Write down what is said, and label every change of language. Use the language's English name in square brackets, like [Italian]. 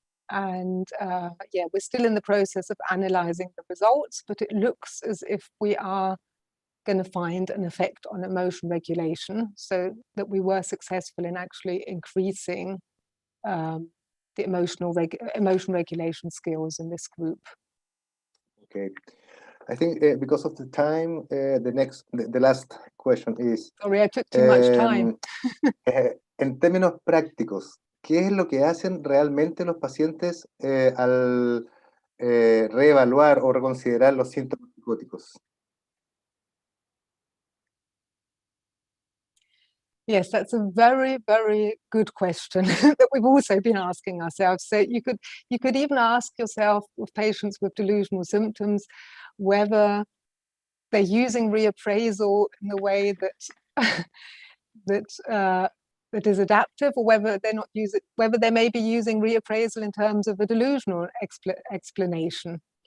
[English] And yeah, we're still in the process of analyzing the results, but it looks as if we are going to find an effect on emotion regulation, so that we were successful in actually increasing the emotion regulation skills in this group. Okay. I think because of the time, the last question is... Sorry, I took too much time. [Spanish] En términos prácticos, ¿qué es lo que hacen realmente los pacientes al reevaluar o reconsiderar los síntomas psicóticos? [English] Yes, that's a very, very good question that we've also been asking ourselves. So you could even ask yourself with patients with delusional symptoms whether they're using reappraisal in the way that that is adaptive, or whether they're not using, whether they may be using reappraisal in terms of a delusional explanation.